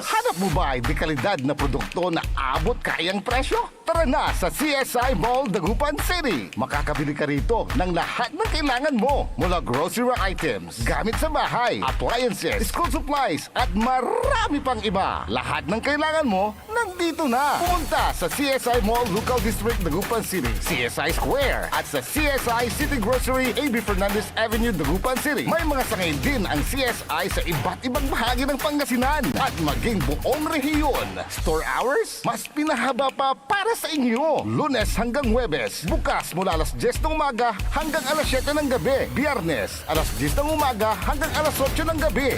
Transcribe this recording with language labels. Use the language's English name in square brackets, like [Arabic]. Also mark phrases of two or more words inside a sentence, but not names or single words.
[Filipino] Hanap mo ba ay dekalidad na produkto na abot kayang presyo? Tara na sa CSI Mall, Dagupan City. Makakabili ka rito ng lahat ng kailangan mo mula [English] grocery items, [Filipino] gamit sa bahay, appliances, [English] school supplies, [Filipino] at marami pang iba. Lahat ng kailangan mo, nandito na. Pumunta sa CSI Mall, Local District, Dagupan City, CSI Square, at sa CSI City Grocery, A.B. Fernandez Avenue, Dagupan City. May mga sangayin din ang CSI sa iba't ibang bahagi ng Pangasinan at maging buong rehiyon. [English] Store hours, [Filipino] mas pinahaba pa para sa inyo. Lunes hanggang Huwebes, bukas mula alas 10 ng umaga hanggang alas 7 ng gabi. Biyernes, alas 10 ng umaga hanggang alas 8 ng gabi.